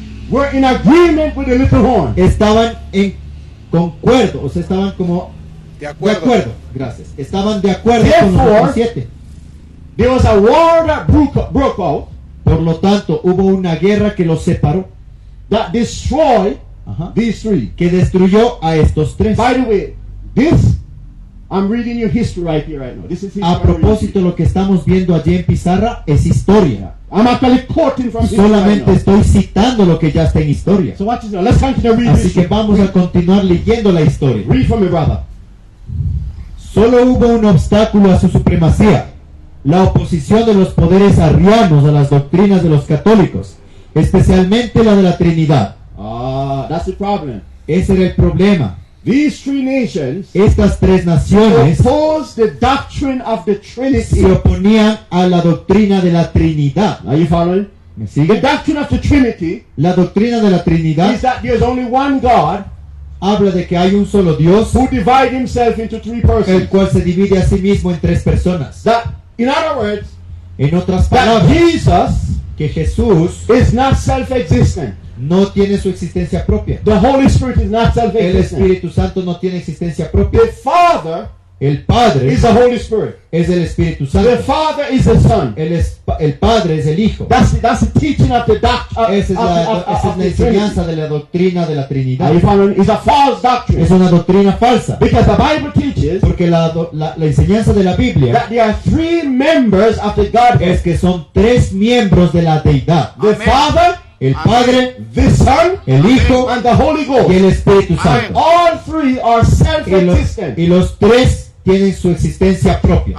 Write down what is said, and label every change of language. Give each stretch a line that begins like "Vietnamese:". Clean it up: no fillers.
English: were in agreement with the little horn.
Spanish: estaban en concuerdo, o sea, estaban como De de acuerdo. acuerdo. Gracias. Estaban de acuerdo con los
English: Therefore,
Spanish: otros 7.
English: There was a war that broke out
Spanish: Por lo tanto, hubo una guerra que los separó,
English: that destroyed
Spanish: Ajá.
English: these 3.
Spanish: que destruyó a estos 3.
English: By the way, this, I'm reading your history right here, right now. This is history.
Spanish: A propósito, lo que estamos viendo allí en pizarra es historia.
English: I'm actually quoting from history right
Spanish: Solamente
English: now.
Spanish: estoy citando lo que ya está en historia.
English: So watch this now. Let's continue reading
Spanish: Así
English: this.
Spanish: que vamos a continuar leyendo la historia.
English: Read for me, brother.
Spanish: Solo hubo un obstáculo a su supremacía: la oposición de los poderes arrianos a las doctrinas de los católicos, especialmente la de la Trinidad.
English: That's the problem.
Spanish: Ese era el problema.
English: These 3 nations
Spanish: Estas 3 naciones
English: oppose the doctrine of the Trinity.
Spanish: se oponían a la doctrina de la Trinidad.
English: Are you following?
Spanish: ¿Me
English: The
Spanish: sigue?
English: doctrine of the Trinity
Spanish: La doctrina de la
English: is
Spanish: Trinidad
English: that there's only one God
Spanish: habla de que hay un solo Dios,
English: who divides himself into 3
Spanish: el
English: persons.
Spanish: cual se divide a sí mismo en 3 personas.
English: That, in other words,
Spanish: En otras
English: that
Spanish: palabras,
English: Jesus
Spanish: que Jesús
English: is not self-existent.
Spanish: no tiene su existencia propia.
English: The Holy Spirit is not
Spanish: El
English: self-existent.
Spanish: Espíritu Santo no tiene existencia propia.
English: The Father
Spanish: El Padre
English: is the Holy Spirit.
Spanish: es el Espíritu
English: The
Spanish: Santo.
English: Father is the Son.
Spanish: El Padre es el Hijo.
English: That's the teaching of the
Spanish: Esa es la enseñanza de la doctrina de la Trinidad.
English: Are you following? It's a false doctrine.
Spanish: Es una doctrina falsa.
English: Because the Bible teaches
Spanish: Porque la enseñanza de la Biblia
English: that there are 3 members of the Godhead.
Spanish: es que son 3 miembros de la deidad:
English: The
Spanish: Amén.
English: Father,
Spanish: el Amén. Padre,
English: the Son,
Spanish: el Hijo
English: and the Holy Ghost.
Spanish: y el Espíritu Amén. Santo.
English: All 3 are self-existent.
Spanish: Y los 3 tienen su existencia propia.